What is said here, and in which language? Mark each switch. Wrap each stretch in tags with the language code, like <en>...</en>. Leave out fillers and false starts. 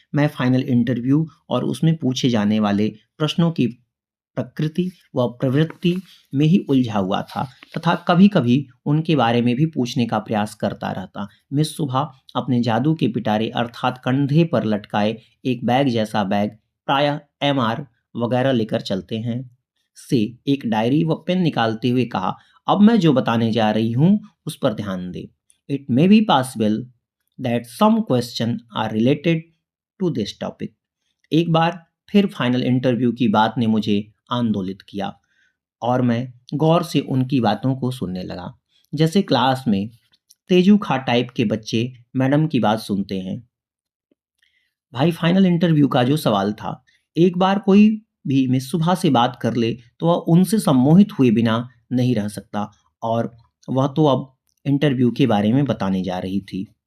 <hi>मैं final interview और उसमें पूछे जाने वाले प्रश्नों की प्रकृति व प्रवृत्ति में ही उलझा हुआ था तथा कभी कभी उनके बारे में भी पूछने का प्रयास करता रहता। मिस सुभा अपने जादू के पिटारे अर्थात कंधे पर लटकाए एक बैग जैसा बैग, प्रायः MR वगैरह लेकर चलते हैं, से एक डायरी व पेन निकालते हुए कहा, अब मैं जो बताने जा रही हूँ उस पर ध्यान दे।</hi> <en>It may be possible that some questions are related to this topic।</en> <hi>एक बार फिर फाइनल इंटरव्यू की बात ने मुझे आंदोलित किया और मैं गौर से उनकी बातों को सुनने लगा, जैसे क्लास में तेजू खा टाइप के बच्चे मैडम की बात सुनते हैं। भाई, फाइनल इंटरव्यू का जो सवाल था, एक बार कोई भी मिस सुभा से बात कर ले तो वह उनसे सम्मोहित हुए बिना नहीं रह सकता, और वह तो अब इंटरव्यू के बारे में बताने जा रही थी।</hi>